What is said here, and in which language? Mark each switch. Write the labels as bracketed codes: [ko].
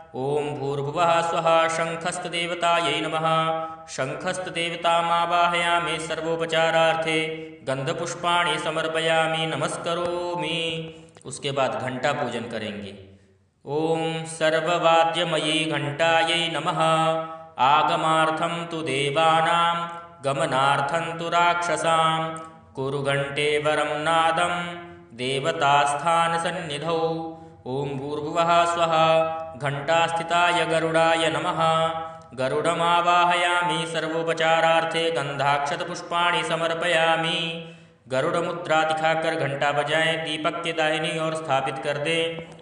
[sa] ॐ भूर्भुवः स्वः शङ्खस्तदेवतायै नमः। शङ्खस्तदेवतामावाहयामि सर्वोपचारार्थे गन्धपुष्पाणि समर्पयामि नमस्करोमि। [hi] उसके बाद घंटा पूजन करेंगे। [sa] ॐ सर्ववाद्यमयी घंटायै नमः। आगमार्थं तु देवानां गमनार्थं तु राक्षसां कुरु घंटे वरं नादं देवतास्थानसन्निधौ। ॐ भूर्भुवः स्वः घंटास्थिताय गरुडाय नमः। गरुडमावाहयामि सर्वोपचारार्थे गंधाक्षतपुष्पाणि समर्पयामि। [hi] गरुड़मुद्रा दिखाकर घंटा बजाएं, दीपक के दाहिनी ओर स्थापित कर दें।